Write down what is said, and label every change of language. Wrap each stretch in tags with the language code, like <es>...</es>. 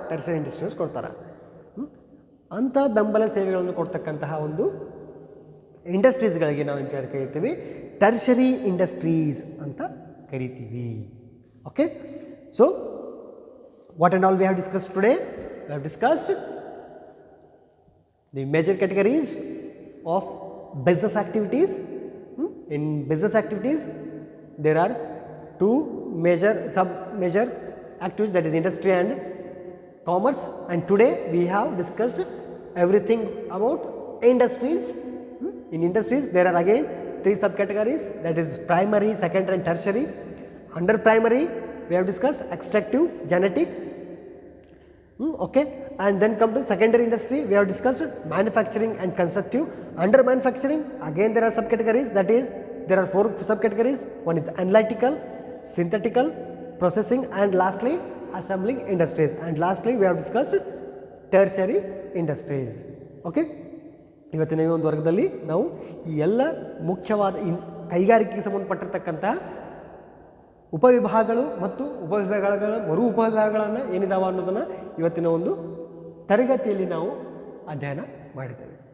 <kn>Tertiary industries ಕೊಡ್ತಾರೆ. ಅಂಥ ಬೆಂಬಲ ಸೇವೆಗಳನ್ನು ಕೊಡ್ತಕ್ಕಂತಹ ಒಂದು ಇಂಡಸ್ಟ್ರೀಸ್ಗಳಿಗೆ ನಾವು ಏನು ಕರಿತೀವಿ, ಟರ್ಷರಿ ಇಂಡಸ್ಟ್ರೀಸ್ ಅಂತ ಕರಿತೀವಿ.</kn> <en>Okay, so what and all we have discussed today? We have discussed the major categories of business activities. In business activities there are two major sub-major activities, that is industry and commerce, and today we have discussed everything about industries. In industries there are again three subcategories, that is primary, secondary and tertiary. Under primary we have discussed extractive, genetic, okay, and then come to secondary industry, we have discussed manufacturing and constructive. Under manufacturing again there are subcategories, that is there are four subcategories. One is analytical, synthetical, processing, and lastly assembling industries, and lastly we have discussed tertiary industries.</en> <kn>Okay, ಇವತ್ತಿನ ಈ ಒಂದು ವರ್ಗದಲ್ಲಿ ನಾವು ಈ ಎಲ್ಲ ಮುಖ್ಯವಾದ ಕೈಗಾರಿಕೆಗೆ ಸಂಬಂಧಪಟ್ಟಿರ್ತಕ್ಕಂಥ ಉಪವಿಭಾಗಗಳು ಮತ್ತು ಉಪವಿಭಾಗಗಳ ಮರು ಉಪವಿಭಾಗಗಳನ್ನು ಏನಿದಾವ ಅನ್ನೋದನ್ನು ಇವತ್ತಿನ ಒಂದು ತರಗತಿಯಲ್ಲಿ ನಾವು ಅಧ್ಯಯನ ಮಾಡಿದ್ದೇವೆ.</kn>